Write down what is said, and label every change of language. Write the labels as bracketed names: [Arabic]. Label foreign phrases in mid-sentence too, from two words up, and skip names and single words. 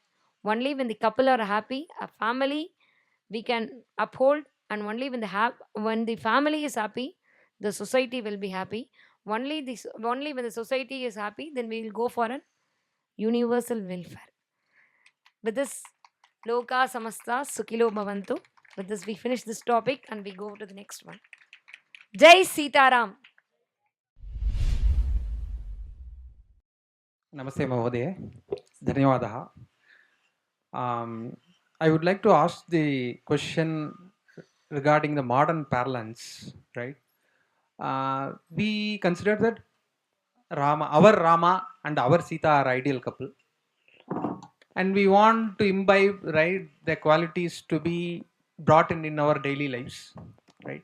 [English] Only when the couple are happy, a family we can uphold, and only when when the family is happy, the society will be happy. Only when the society is happy, then we will go for an universal welfare. With this, [Sanskrit] loka samasta sukilo bhavantu. [English] With this, we finish this topic and we go to the next one. [Hindi] Jai Sitaram. Namaste Mahodaya. Dhanyawadaha. [English] I would like to ask the question regarding the modern parlance, right? We consider that our Rama and our Sita are ideal couple, and we want to imbibe, right, the qualities to be brought in our daily lives, right?